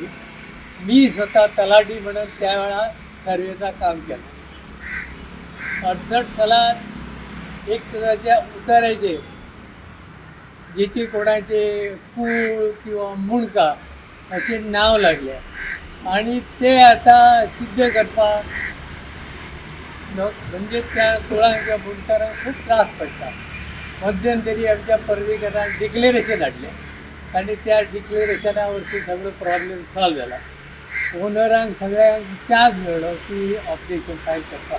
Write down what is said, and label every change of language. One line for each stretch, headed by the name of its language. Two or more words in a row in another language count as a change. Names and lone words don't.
Marathi: मी स्वतः तलाठी म्हणून त्यावेळा सर्वेचा काम केलं. 68 सालात एक सदाच्या उतारायचे ज्याचे कोणाचे कूळ किंवा मुणका असे नाव लागले आणि ते आता सिद्ध करपाक म्हणजे त्या कुळांक किंवा मुणकारांक खूप त्रास पडटा.
Konkani: मध्यंतरी आमच्या पर्वेकरान डिक्लेरेशन हाडलें आणि त्या डिक्लेरेशनावरती सगळो
English: problem solve
Konkani: झाला. ओनरांक सगळ्यांक चान्स मेळ्ळो की
English: objection file
Konkani: करपाक.